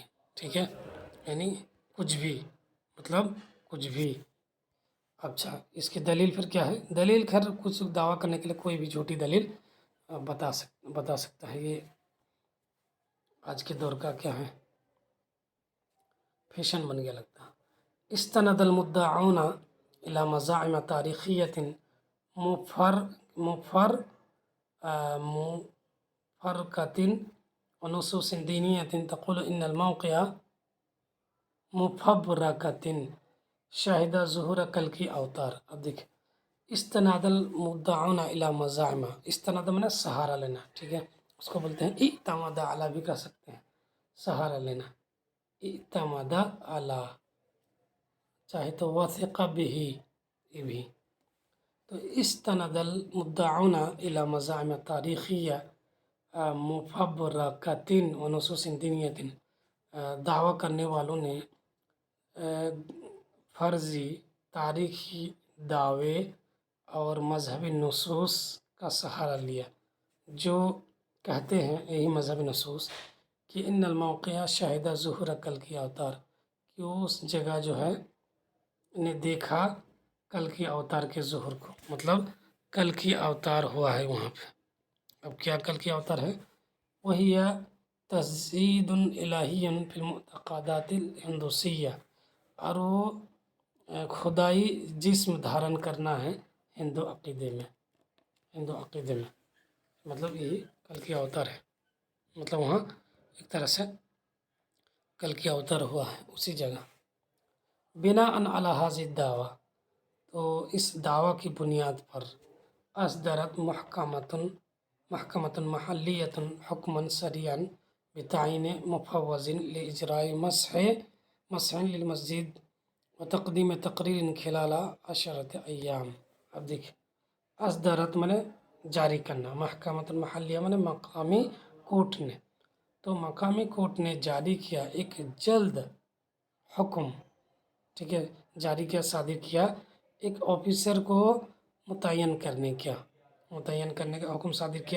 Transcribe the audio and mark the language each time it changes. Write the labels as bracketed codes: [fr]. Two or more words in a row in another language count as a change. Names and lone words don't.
[hi] ठीक है, यानी कुछ भी, मतलब कुछ भी। अच्छा, इसकी दलील फिर क्या है? दलील खैर कुछ दावा करने के लिए कोई भी झूठी दलील बता सकता है। ये आज के दौर का क्या है, फैशन बन गया लगता है। [ar] استند المدعون إلى مزاعم تاريخية مفبركة ونصوص دينية تقول إن الموقع مفبركة شهد ظهور كल की अवतार। [hi] अब देखिए [ar] استند المدعون إلى مزاعم, [hi] इस्तनाद माने सहारा लेना, ठीक है, उसको बोलते हैं [ar] اعتمد على [hi] भी कह सकते हैं, सहारा लेना, [ar] اعتمد على, [hi] चाहे तो [ar] وثق به, [hi] ये भी। [ar] تو استند المدعون إلى مزاعم تاريخية مفبركة ونصوص دينية, [hi] दावा करने वालों ने फर्जी तारीख़ी दावे और मजहबी नसूस का सहारा लिया, जो कहते हैं यही मजहबी नसूस कि [ar] إن الموقع شهد ظهور [hi] कल की अवतार, कि उस जगह जो है ने देखा कल की अवतार के ज़ुहूर को, मतलब कल की अवतार हुआ है वहाँ पे। अब क्या कल की अवतार है? [ar] وهو أي تجسيد إلهي في المعتقدات الهندوسية, [hi] और वो खुदाई जिस्म धारण करना है हिंदू अक़ीदे में, मतलब यही कल की अवतार है, मतलब वहाँ एक तरह से कल की अवतार हुआ है उसी जगह। [ar] بناءً على هذه الدعوى, [hi] तो इस दावा की बुनियाद पर [ar] أصدرت محكمة محلية حكما شرعيا بتعيين مفوض لإجراء مسح للمسجد وتقديم تقرير خلال عشرة أيام. [hi] अब देखिए असदरत माने जारी करना, [ar] محكمة محلية [hi] माने मकामी कोर्ट ने, तो मकामी कोर्ट ने जारी किया एक जल्द हुक्म, ठीक है, जारी किया, सादिर किया एक ऑफिसर को मुतय्यन करने का हुक्म सादिर किया।